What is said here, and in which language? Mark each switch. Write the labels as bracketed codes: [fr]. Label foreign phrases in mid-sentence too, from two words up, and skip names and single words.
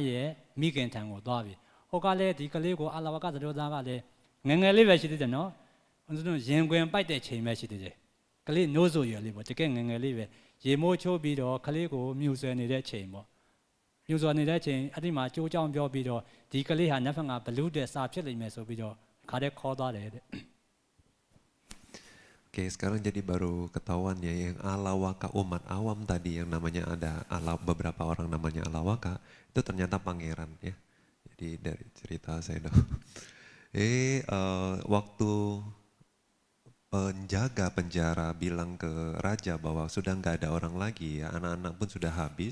[my] ရဲ့မိခင်ထံကိုသွားပြီးဟိုကလည်းဒီကလေးကိုအာလဝကတို့သားကလည်းငငယ်လေးပဲရှိသေးတယ်နော်ရင်ခွင်ပိုက်တဲ့ချိန်ပဲရှိသေးတယ်ကလေးနိုးဆိုရလေးပေါ့တကယ်ငငယ်လေးပဲရေမိုးချိုးပြီးတော့ကလေးကိုမြူဆွဲနေတဲ့ချိန်ပေါ့မြူဆွဲနေတဲ့ချိန်အဲ့ဒီမှာကြိုးကြောင်ပြောပြီးတော့ဒီကလေးဟာနတ်ဖန်ကဘလူးတဲ့စာဖြစ်လိမ့်မယ်ဆိုပြီးတော့ခါတဲ့ခေါ်သွားတယ်တဲ့ [id] Oke, sekarang jadi baru ketahuan ya yang Alawaka umat awam tadi yang namanya ada beberapa orang namanya Alawaka itu ternyata pangeran ya. Jadi dari cerita saya dong. Waktu penjaga penjara bilang ke raja bahwa sudah nggak ada orang lagi ya, anak-anak pun sudah habis.